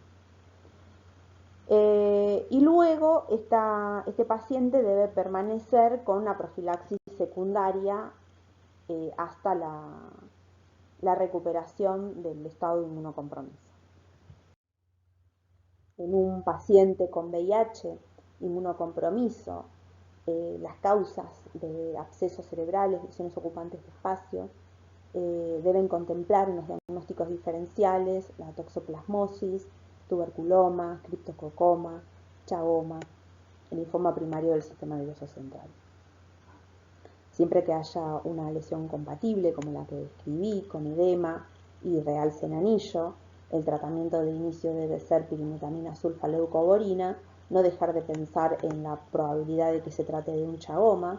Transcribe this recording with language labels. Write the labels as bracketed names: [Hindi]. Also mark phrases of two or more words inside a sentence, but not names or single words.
[Spanish] Y luego este paciente debe permanecer con una profilaxis secundaria hasta la recuperación del estado de inmunocompromiso. En un paciente con VIH, inmunocompromiso, las causas de abscesos cerebrales, lesiones ocupantes de espacio, deben contemplar en los diagnósticos diferenciales la toxoplasmosis, tuberculoma, criptococoma, chagoma, el linfoma primario del sistema nervioso central. Siempre que haya una lesión compatible, como la que describí, con edema y realce en anillo, el tratamiento de inicio debe ser pirimetamina sulfa-leucoborina, no dejar de pensar en la probabilidad de que se trate de un chagoma.